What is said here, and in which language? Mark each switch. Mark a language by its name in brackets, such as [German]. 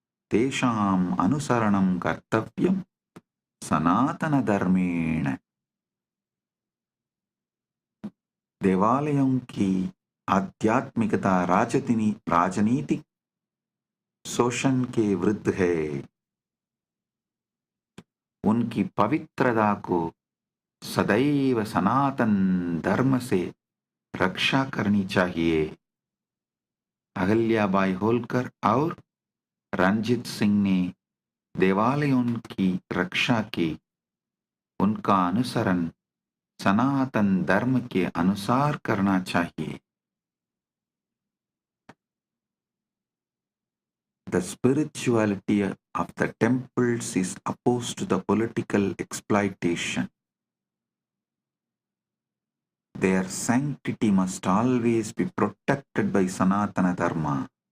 [Sanskrit] तेषाम् अनुसरणं कर्तव्यं सनातनधर्मेण. [Hindi] देवालयों की आध्यात्मिकता राजनीतिक शोषण के विरुद्ध है. उनकी पवित्रता को सदैव सनातन धर्म से रक्षा करनी चाहिए. अहिल्याबाई होल्कर और रणजीत सिंह ने देवालयों की रक्षा की. उनका अनुसरण सनातन धर्म के अनुसार करना चाहिए. [English] The spirituality of the temples is opposed to the political exploitation. Their sanctity must always be protected by Sanatana Dharma.